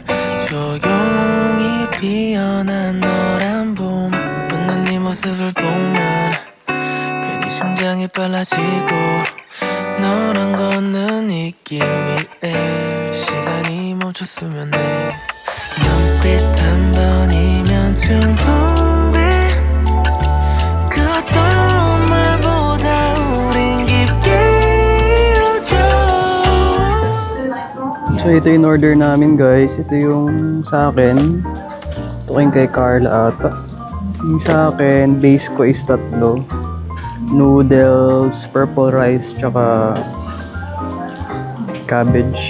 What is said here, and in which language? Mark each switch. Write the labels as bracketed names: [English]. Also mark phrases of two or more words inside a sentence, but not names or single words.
[Korean] 조용히 피어난 노란 봄 웃는 네 모습을 보면 괜히 심장이 빨라지고 너랑 걷는 이 길 위에 시간이 멈췄으면 해 눈빛 한 번이면 충분해 그 어떤 말보다 우린 깊게 이어져 [Filipino] So ito yung order namin guys. Ito yung sa akin. Ito yung kay Carla ata. Yung sa akin, base ko is 3. [English] Noodles, purple rice, tsaka cabbage.